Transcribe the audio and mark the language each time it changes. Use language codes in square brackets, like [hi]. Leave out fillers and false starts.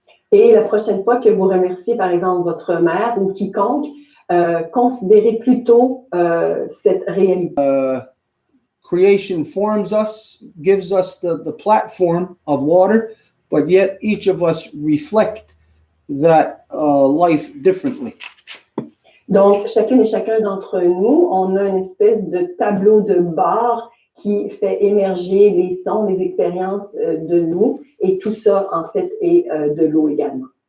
[fr] Et la prochaine fois que vous remerciez, par exemple, votre mère ou quiconque, considérez plutôt cette réalité. [en] Creation forms us, gives us the platform of water, but yet each of us reflect that life differently. [fr] Donc, chacune et chacun d'entre nous, on a une espèce de tableau de bord qui fait émerger les sons, les expériences de nous, et tout ça, en fait, est de l'eau également.